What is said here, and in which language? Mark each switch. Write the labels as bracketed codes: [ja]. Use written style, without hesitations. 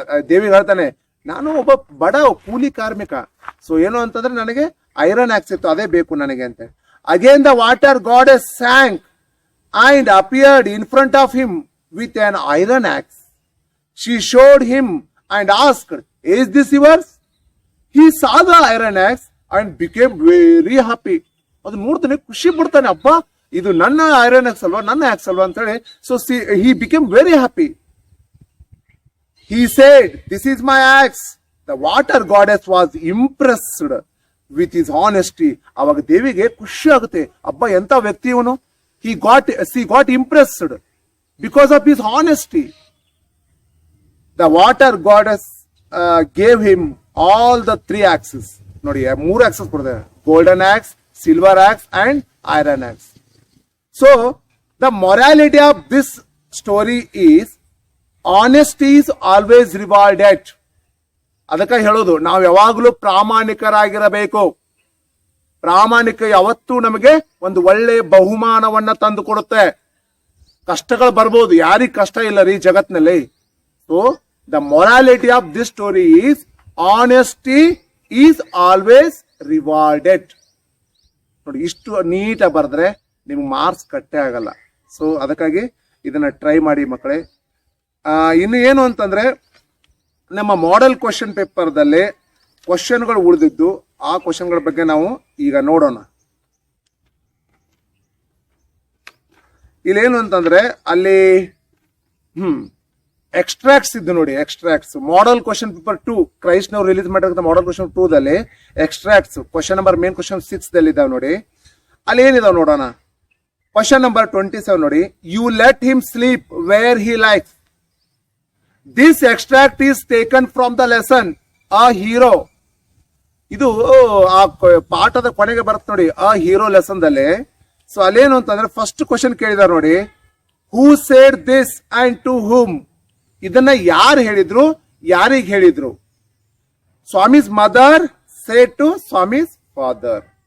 [kn] ದೇವಿ ಹೇಳ್ತಾನೆ, ನಾನು ಒಬ್ಬ ಬಡ ಕೂಲಿ ಕಾರ್ಮಿಕ, ಸೊ ಏನು ಅಂತಂದ್ರೆ ನನಗೆ ಐರನ್ ಆಕ್ಸ್ ಇತ್ತು, ಅದೇ ಬೇಕು ನನಗೆ ಅಂತ. [en] Again the water goddess sank and appeared in front of him with an iron axe. She showed him and asked, "Is this yours?" He saw the iron axe and became very happy. [kn] ಅದು ನೋಡ್ತಾನೆ, ಖುಷಿ ಪಡ್ತಾನೆ, ಅಪ್ಪ ಇದು ನನ್ನ iron axe ಅಲ್ವಾ, ನನ್ನ axe ಅಲ್ವಾ ಅಂತ ಹೇಳಿ. [en] So he became very happy. He said, "This is my axe." The water goddess was impressed with his honesty. [kn] ಅವಾಗ ದೇವಿಗೆ ಖುಷಿ ಆಗುತ್ತೆ, ಅಬ್ಬಾ ಎಂತ ವ್ಯಕ್ತಿ ಇವನು. [en] She got impressed because of his honesty. The water goddess gave him all the 3 axes. [kn] ನೋಡಿ, 3 axes ಕೊಡ್ತಾರೆ: [en] golden axe, silver axe and iron axe. So the morality of this story is honesty is always rewarded. [kn] ಅದಕ್ಕೆ ಹೇಳೋದು, ನಾವು ಯಾವಾಗಲೂ ಪ್ರಾಮಾಣಿಕರಾಗಿರಬೇಕು. ಪ್ರಾಮಾಣಿಕ ಯಾವತ್ತೂ ನಮಗೆ ಒಂದು ಒಳ್ಳೆ ಬಹುಮಾನವನ್ನ ತಂದು ಕೊಡುತ್ತೆ. ಕಷ್ಟಗಳು ಬರ್ಬೋದು, ಯಾರಿಗ ಕಷ್ಟ ಇಲ್ಲ ರೀ ಜಗತ್ನಲ್ಲಿ. [en] So the morality of this story is honesty is always rewarded. [kn] ನೋಡಿ, ಇಷ್ಟು ನೀಟಾಗಿ ಬರೆದ್ರೆ ನಿಮ್ಗೆ ಮಾರ್ಕ್ಸ್ ಕಟ್ಟೇ ಆಗಲ್ಲ. ಸೊ ಅದಕ್ಕಾಗಿ ಇದನ್ನ ಟ್ರೈ ಮಾಡಿ ಮಕ್ಕಳೇ. ಇನ್ನು ಏನು ಅಂತಂದ್ರೆ, ನಮ್ಮ ಮಾಡೆಲ್ ಕ್ವಶನ್ ಪೇಪರ್ದಲ್ಲಿ ಕ್ವಶನ್ಗಳು ಉಳಿದಿದ್ದು, ಆ ಕ್ವಶನ್ಗಳ ಬಗ್ಗೆ ನಾವು ಈಗ ನೋಡೋಣ. ಇಲ್ಲೇನು ಅಂತಂದ್ರೆ, ಅಲ್ಲಿ ಎಕ್ಸ್ಟ್ರಾಕ್ಟ್ಸ್ ಇದ್ದು ನೋಡಿ, extracts model question paper 2 Christ ನಾವು ರಿಲೀಸ್ ಮಾಡಿರ್ತಕ್ಕಂಥ ಮಾಡೆಲ್ ಕ್ವಶನ್ 2 ದಲ್ಲಿ extracts question number main question 6 ದಲ್ಲಿ ಇದಾವೆ ನೋಡಿ. ಅಲ್ಲಿ ಏನಿದಾವೆ ನೋಡೋಣ. [en] Question number 27 ನೋಡಿ, "You let him sleep where he likes." This extract is taken from the lesson A Hero. [kn] ಇದು ಆ ಪಾಠದ ಕೊನೆಗೆ ಬರುತ್ತೆ ನೋಡಿ, ಆ ಹೀರೋ ಲೆಸನ್ ದಲ್ಲಿ. [en] so [kn] ಅಲ್ಲೇನು ಅಂತಂದ್ರೆ, [en] first question [kn] ಕೇಳಿದಾರೆ ನೋಡಿ, [en] Who said this and to whom? [kn] ಇದನ್ನ ಯಾರು ಹೇಳಿದ್ರು, ಯಾರಿಗೆ ಹೇಳಿದ್ರು? [en] Swami's mother said to Swami's father.